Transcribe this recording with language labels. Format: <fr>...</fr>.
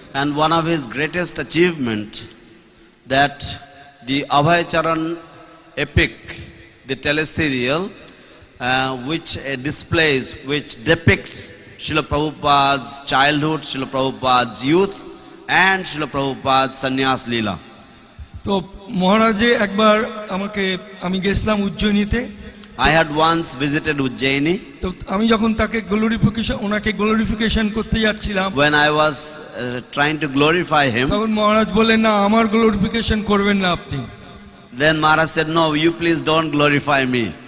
<en>And one of his greatest achievement, that the Abhayacharan epic, the teleserial, which displays, which depicts Srila Prabhupada's childhood, Srila Prabhupada's youth, and Srila Prabhupada's sannyas leela.</en> <bn>তো মহারাজে একবার আমি গেছিলাম উজ্জয়িনীতে।</bn> <en>I had once visited Ujjaini.</en> <bn>তো আমি যখন ওনাকে glorification করতে যাচ্ছিলাম,</bn> <en>when I was trying to glorify him,</en> <bn>তখন মহারাজ বললেন, না, আমার গ্লোরিফিকেশন করবেন না আপনি।</bn> <en>then Maharaj said, no, you please don't glorify me.</en>